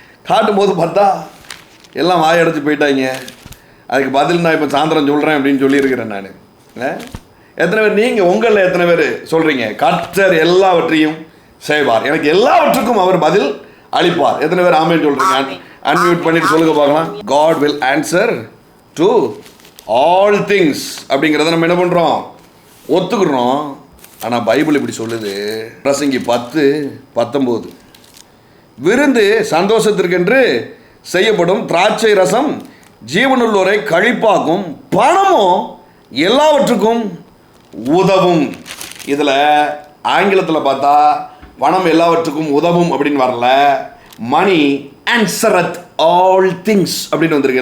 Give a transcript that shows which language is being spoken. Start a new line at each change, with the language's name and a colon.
Tamil: காட்டும்போது பார்த்தா எல்லாம் வாயடைச்சு போயிட்டாங்க. அதுக்கு பதில் நான் இப்போ சாயந்தரம் சொல்கிறேன் அப்படின்னு சொல்லியிருக்கிறேன் நான். எத்தனை பேர் நீங்கள் உங்களில் எத்தனை பேர் சொல்கிறீங்க கர்த்தர் எல்லாவற்றையும் செய்வார், எனக்கு எல்லாவற்றுக்கும் அவர் பதில் அளிப்பார்? எத்தனை பேர் ஆமென் சொல்கிறீங்க? அன்மியூட் பண்ணிட்டு சொல்லுங்க பார்க்கலாம்.
English: God will answer to all things
Tamil: அப்படிங்கிறத நம்ம என்ன பண்ணுறோம், ஒத்துக்கிறோம். ஆனால் பைபிள் இப்படி சொல்லுது, பிரசங்கி 10:19, விருந்து சந்தோஷத்திற்கென்று செய்யப்படும், திராட்சை ரசம் ஜீவனுள்ளோரை கழிப்பாக்கும், பணமும் எல்லாவற்றுக்கும் உதவும். இதில் ஆங்கிலத்தில் பார்த்தா பணம் எல்லாவற்றுக்கும் உதவும் அப்படின்னு வரல,
English: money answereth all things
Tamil: அப்படின்னு வந்திருக்கு.